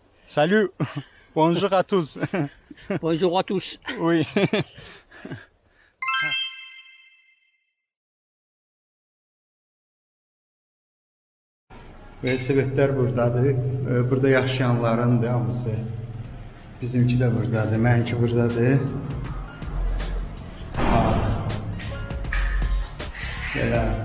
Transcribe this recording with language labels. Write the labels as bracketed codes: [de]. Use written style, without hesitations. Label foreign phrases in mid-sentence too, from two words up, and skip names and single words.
[fr] Salut. Bonjour à tous. Bonjour à tous. Oui. [az] Velosipedlər buradadır. Burada yaşayanların da hamısı. Bizimki də buradadır. Mənimki buradadır. Belə.